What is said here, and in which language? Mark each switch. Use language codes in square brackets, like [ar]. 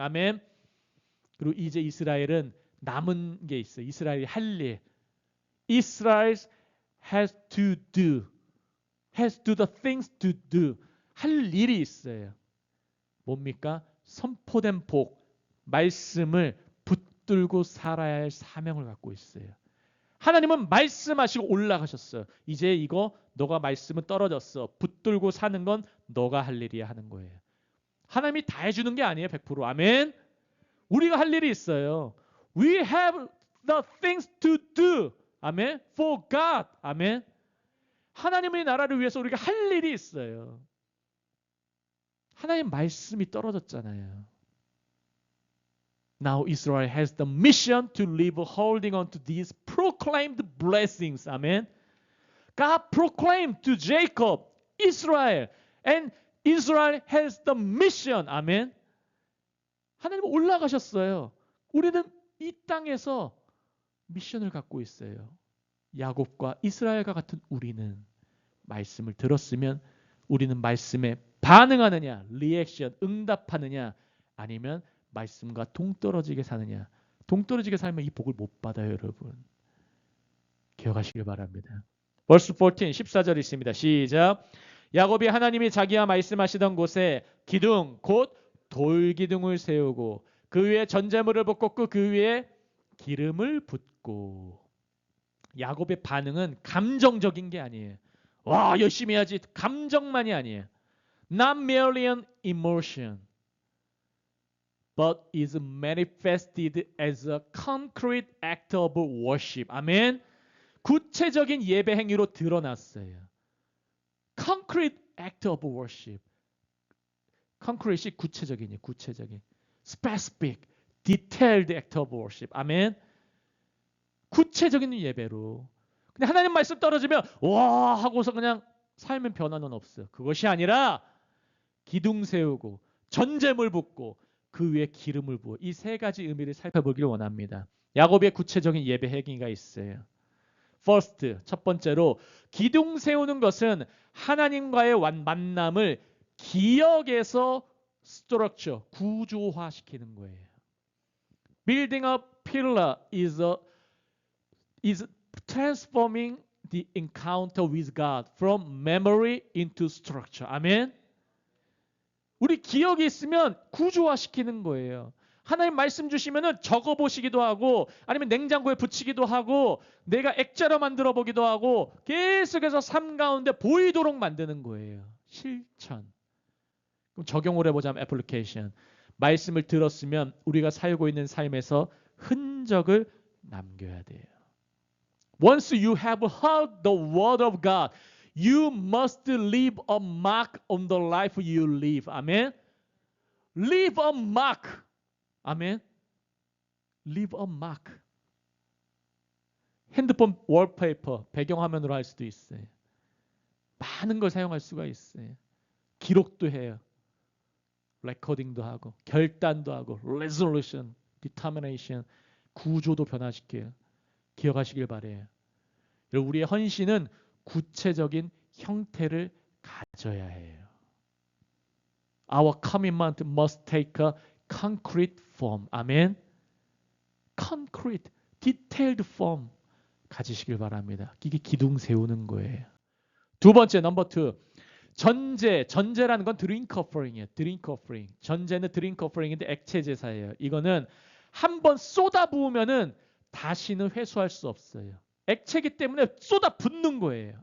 [ko] 아멘. 그리고 이제 이스라엘은 남은 게 있어요. 이스라엘이 할 일. [en] Israel has to do the things to do. [ko] 할 일이 있어요. 뭡니까? 선포된 복, 말씀을 붙들고 살아야 할 사명을 갖고 있어요. 하나님은 말씀하시고 올라가셨어요. 이제 이거 너가 말씀은 떨어졌어. 붙들고 사는 건 너가 할 일이야 하는 거예요. 하나님이 다 해주는 게 아니에요. 100%. 아멘. 우리가 할 일이 있어요. [en] We have the things to do. [ko] 아멘. For God. 아멘. 하나님의 나라를 위해서 우리가 할 일이 있어요. 하나님 말씀이 떨어졌잖아요. [en] Now Israel has the mission to live holding on to these proclaimed blessings. Amen. God proclaimed to Jacob, Israel, and Israel has the mission. [ko] 아멘. 하나님 올라가셨어요. 우리는 이 땅에서 미션을 갖고 있어요. 야곱과 이스라엘과 같은 우리는 말씀을 들었으면 우리는 말씀에 반응하느냐, 리액션, 응답하느냐, 아니면 말씀과 동떨어지게 사느냐. 동떨어지게 살면 이 복을 못 받아요, 여러분. 기억하시길 바랍니다. verse 14, 14절 있습니다. 시작. 야곱이 하나님이 자기와 말씀하시던 곳에 기둥, 곧 돌기둥을 세우고 그 위에 전제물을 붓고 그 위에 기름을 붓고. 야곱의 반응은 감정적인 게 아니에요. 와, 열심히 해야지. 감정만이 아니에요. [en] Not merely an emotion, but is manifested as a concrete act of worship. [ko] 아멘. 구체적인 예배 행위로 드러났어요. [en] Concrete act of worship. [ko] concrete이 구체적이니 구체적인. [en] specific, detailed act of worship. [ko] 아멘. 구체적인 예배로. 근데 하나님 말씀 떨어지면 와 하고서 그냥 삶은 변화는 없어. 그것이 아니라 기둥 세우고 전제물 붓고 그 위에 기름을 부어 이 세 가지 의미를 살펴보기를 원합니다. 야곱의 구체적인 예배 행위가 있어요. First, 첫 번째로 기둥 세우는 것은 하나님과의 만남을 기억에서 structure, 구조화시키는 거예요. [en] Building a pillar is transforming the encounter with God from memory into structure. [ko] 아멘. 우리 기억이 있으면 구조화시키는 거예요. 하나님 말씀 주시면은 적어 보시기도 하고 아니면 냉장고에 붙이기도 하고 내가 액자로 만들어 보기도 하고 계속해서 삶 가운데 보이도록 만드는 거예요. 실천. 그럼 적용을 해보자면 애플리케이션. 말씀을 들었으면 우리가 살고 있는 삶에서 흔적을 남겨야 돼요. [en] Once you have heard the word of God, you must leave a mark on the life you live. 아멘. Leave a mark. 아멘. Leave a mark. [ko] 핸드폰 월페이퍼 배경화면으로 할 수도 있어요. 많은 걸 사용할 수가 있어요. 기록도 해요. 레코딩도 하고 결단도 하고 resolution, determination, 구조도 변화시켜요. 기억하시길 바래요. 우리의 헌신은 구체적인 형태를 가져야 해요. [en] Our commitment must take a concrete form. [ko] 아멘. concrete, detailed form 가지시길 바랍니다. 이게 기둥 세우는 거예요. 두 번째, 넘버 2. 전제라는 건 드링크 오퍼링이에요. 드링크 오퍼링. 전제는 드링크 오퍼링인데 액체 제사예요. 이거는 한번 쏟아 부으면은 다시는 회수할 수 없어요. 액체이기 때문에 쏟아 붓는 거예요.